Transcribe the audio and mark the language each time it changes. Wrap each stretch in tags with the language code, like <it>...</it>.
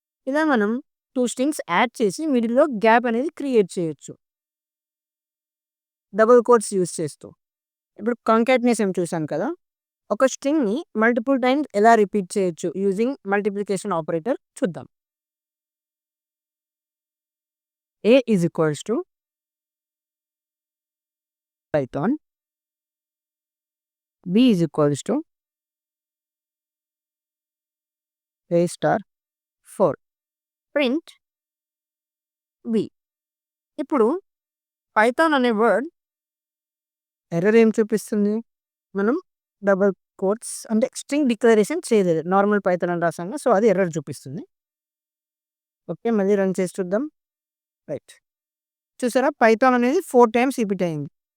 <te>ఇలా మనం two strings add చేసి మిడిల్లో గ్యాప్ అనేది క్రియేట్ చేయొచ్చు డబుల్ కోట్స్ యూస్ చేస్తూ. ఇప్పుడు కంకాటినేషన్ చూసాం కదా, ఒక స్ట్రింగ్ని మల్టిపుల్ టైమ్స్ ఎలా రిపీట్ చేయొచ్చు యూజింగ్ మల్టిప్లికేషన్ ఆపరేటర్ చూద్దాం.</te> <en>A is equals to Python, B is equals to A star 4, print B.</en> <te>ఇప్పుడు పైథాన్ అనే వర్డ్ ఎర్రర్ ఏం చూపిస్తుంది? మనం డబుల్ కోట్స్ అంటే స్ట్రింగ్ డిక్లరేషన్ చేయలేదు, నార్మల్ పైథాన్ అని రాసాము, సో అది ఎర్రర్ చూపిస్తుంది. ఓకే, మళ్ళీ రన్ చేసి చూద్దాం. రైట్, చూసారా పైథాన్ అనేది 4 టైమ్స్ రిపీట్ అయింది.</te>